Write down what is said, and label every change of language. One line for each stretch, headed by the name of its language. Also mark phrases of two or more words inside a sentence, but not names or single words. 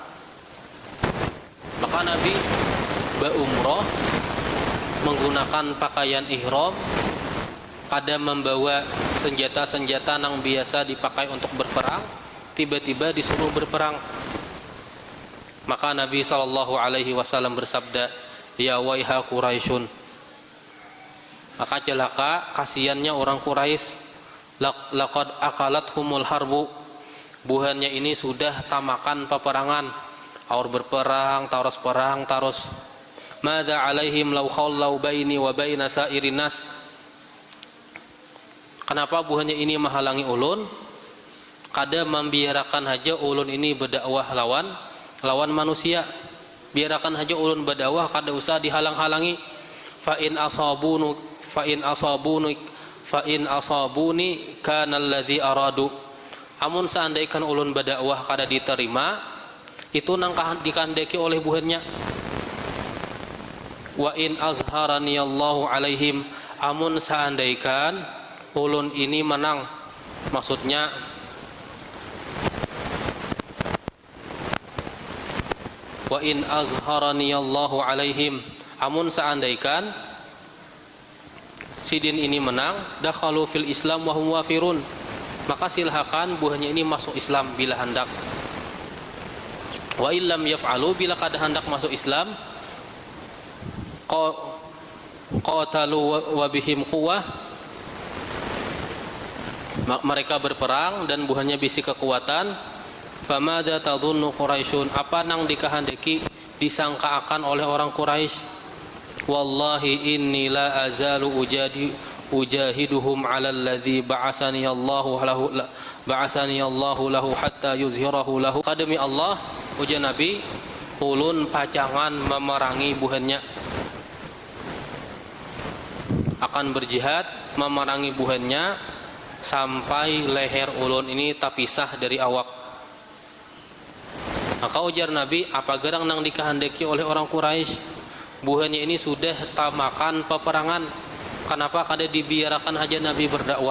Banjar: Maka Nabi berumrah menggunakan pakaian ihram, kada membawa senjata-senjata yang biasa dipakai untuk berperang, tiba-tiba disuruh berperang. Maka Nabi SAW bersabda,
Arabic: يا ويح قريش,
Banjar: maka celaka kasihannya orang Quraisy,
Arabic: لقد أكلتهم الحرب,
Banjar: buhannya ini sudah tamakan peperangan, aur berperang taros.
Arabic: ما عليهم لو خلوا بيني وبين سائر الناس,
Banjar: kenapa buhannya ini menghalangi ulun, kada membiarkan haja ulun ini berdakwah lawan manusia, biarkan haja ulun berdakwah, kada usah dihalang-halangi.
Arabic: فإن أصابوني كان الذي أرادوا,
Banjar: amun seandainya ulun berdakwah kada diterima, itu nang dikandeki oleh buhannya.
Arabic: وإن أظهرني الله عليهم,
Banjar: amun seandainya ulun ini menang, maksudnya
Arabic: وإن أظهرني الله عليهم,
Banjar: amun seandainya sidin ini menang,
Arabic: دخلوا في الإسلام وهم وافرون,
Banjar: maka silahkan buahnya ini masuk Islam bila hendak.
Arabic: وإن لم يفعلوا,
Banjar: bila kada hendak masuk Islam,
Arabic: قاتلوا وبهم قوة,
Banjar: mereka berperang dan buahnya bisi kekuatan.
Arabic: فما تظن قريش,
Banjar: apa nang dikehendaki disangka akan oleh orang Quraisy.
Arabic: والله إني لا أزال أجاهدهم على الذي بعثني الله له حتى يظهره له.
Banjar: Demi Allah, ujar Nabi, ulun pacangan memerangi buhannya, akan berjihad memerangi buhannya sampai leher ulun ini terpisah dari awak. Maka ujar Nabi, apa gerang nang dikehendaki oleh orang Quraisy, buhannya ini sudah tamakan peperangan, kenapa kada dibiarkan aja Nabi berdakwah?